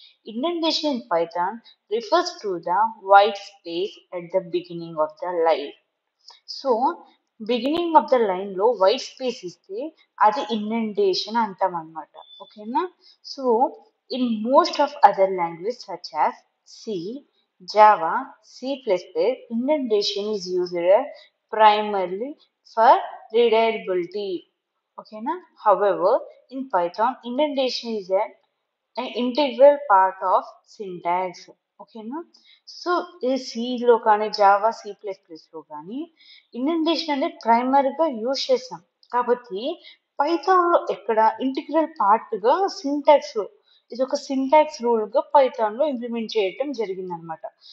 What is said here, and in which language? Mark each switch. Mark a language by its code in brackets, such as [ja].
[en] Indentation in Python refers to the white space at the beginning of the line. [te] So, [en] beginning of the line [te] లో white space ఇస్తే అది indentation అంటాం అనమాట. ఓకేనా? [en] So in most of other language such as C, Java, C++, indentation is used primarily for readability. [te] ఓకేనా? [en] However, in Python, indentation is an integral part of syntax. [te] ఓకేనా? So ఈ సిలో కానీ జావా C++లో కానీ ఇండెంటేషన్ అనేది ప్రైమరీగా యూజ్ చేస్తాం కాబట్టి పైథాన్లో ఎక్కడ ఇంటిగ్రల్ పార్ట్గా సింటాక్స్లో ఇది ఒక సింటాక్స్ రూల్గా పైథాన్లో ఇంప్లిమెంట్ చేయటం జరిగిందనమాట.